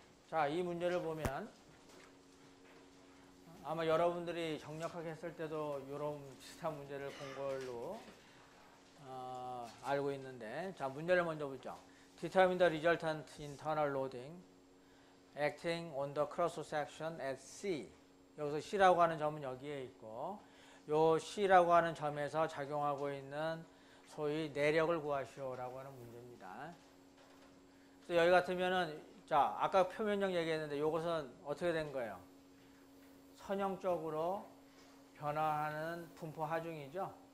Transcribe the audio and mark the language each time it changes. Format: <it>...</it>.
<ko>자, 이 문제를 보면 아마 여러분들이 정력학 했을 때도 이런 비슷한 문제를 본 걸로 알고 있는데, 자, 문제를 먼저 보죠.</ko> <en>Determine the resultant internal loading acting on the cross section at C.</en> <ko>여기서 C라고 하는 점은 여기에 있고, 요 C라고 하는 점에서 작용하고 있는 소위 내력을 구하시오라고 하는 문제입니다. 그래서 여기 같으면은, 자, 아까 표면적 얘기했는데 이것은 어떻게 된 거예요? 선형적으로 변화하는 분포 하중이죠.</ko>